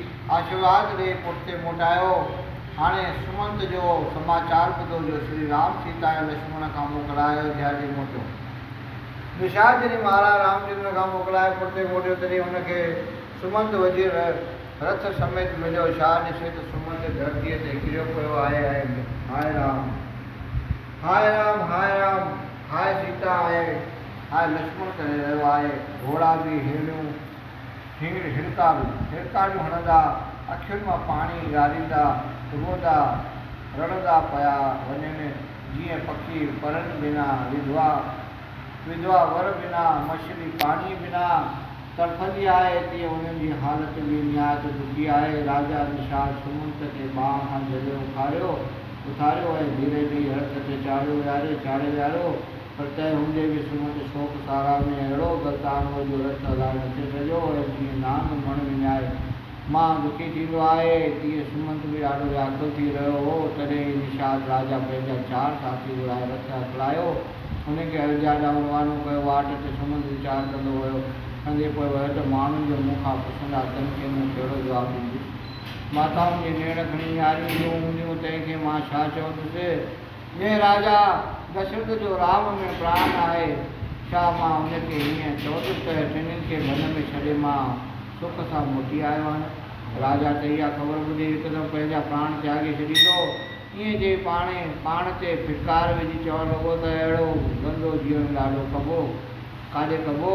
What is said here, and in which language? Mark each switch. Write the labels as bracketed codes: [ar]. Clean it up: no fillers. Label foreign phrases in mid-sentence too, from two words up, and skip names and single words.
[sd] आशीर्वाद रे पुठिते मोटायो। हाणे सुमंत जो समाचार ॿुधो जो श्री राम सीता ऐं लक्ष्मण खां मोकिलायो अयोध्या जे मोटियो। निषाद जॾहिं महाराज रामचंद्र खां मोकिलाए पुठिते मोटियो तॾहिं हुनखे सुमंत वज़ीर रथ समेत मिलियो। छा ॾिसे त सुमंत धरतीअ ते किरियो पियो आहे ऐं हाय राम हाय राम हाय राम हाय सीता आहे हाय लक्ष्मण करे रहियो आहे। घोड़ा बि हिड़ियूं हिड़कारियूं हणंदा, अखियुनि मां पाणी ॻारींदा, रोंदा रड़ंदा पिया वञनि जीअं पखी परनि बिना विधवा वर बिना मछली पाणी बिना तड़फंदी आहे, तीअं उन्हनि जी हालति बि निहायत दुखी आहे। राजा निषाद सुमंत खे बाहि खां जॾहिं उथारियो ऐं धीरे धीरे रथ ते चाढ़े वियारियो, पर तंहिं हूंदे बि सुमंत शोक सारा में अहिड़ो गलतानो जो रथ हलाए नथे सघियो ऐं जीअं नांग मण विञाए मां दुखी थींदो आहे, तीअं सुमंत बि ॾाढो व्याकुल थी रहियो हो। तॾहिं निषाद राजा पंहिंजा 4 साथी घुराए रथ हलायो, हुनखे अयोध्या ॾांहुं रवानो कयो। वाट ते सुमंत वीचार कंदो कंदे पोइ वियो त माण्हुनि जो मूं खां पुछंदा तन खे मूं कहिड़ो जवाबु ॾींदुसि। माताउनि जी नेण खणी न्यारियूं जो हूंदियूं तंहिंखे मां छा चवंदुसि। जे राजा दशरथ जो राम में प्राण आहे, छा मां हुनखे हीअं चवंदुसि त टिनिनि खे वन में छॾे मां सुख सां मोटी आयो आहियां। राजा त इहा ख़बर ॿुधी हिकदमि पंहिंजा प्राण त्यागे छॾींदो। ईअं जे पाण ते फिटकार विझी चवणु लॻो त अहिड़ो गंदो जीवन ॾाढो काॾे कबो।